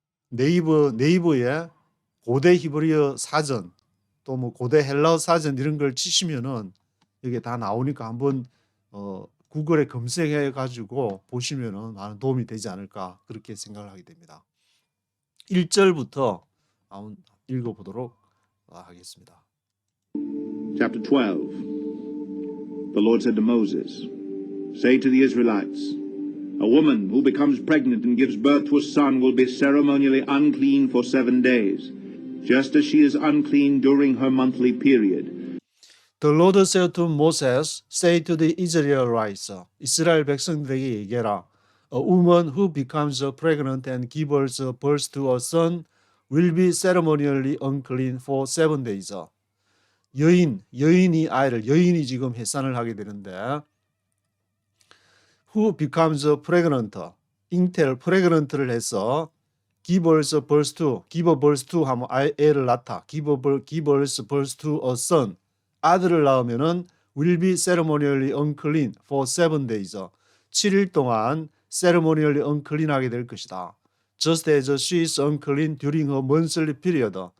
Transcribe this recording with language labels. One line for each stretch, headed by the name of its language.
Korean: 네이버에 고대 히브리어 사전 또 뭐 고대 헬라어 사전 이런 걸 치시면은 이게 다 나오니까 한번 구글에 검색해 가지고 보시면은 많은 도움이 되지 않을까 그렇게 생각을 하게 됩니다. 1절부터 한번 읽어 보도록 하겠습니다.
English: Chapter 12. The Lord said to Moses, Say to the Israelites, A woman who becomes pregnant and gives birth to a son will be ceremonially unclean for 7 days, just as she is unclean during her monthly period. The Lord said to Moses, Say to the Israelites,
Korean: 이스라엘 백성들에게 얘기해라.
English: A woman who becomes pregnant and gives birth to a son will be ceremonially unclean for 7 days.
Korean: 여인이 지금 해산을 하게 되는데
English: who becomes pregnant,
Korean: 잉태를 pregnant를 해서
English: give birth to
Korean: 하면 애를 낳다.
English: give birth to a son,
Korean: 아들을 낳으면은
English: will be ceremonially unclean for 7 days.
Korean: 7일 동안
English: ceremonially unclean
Korean: 하게 될 것이다.
English: Just as she is unclean during her monthly period.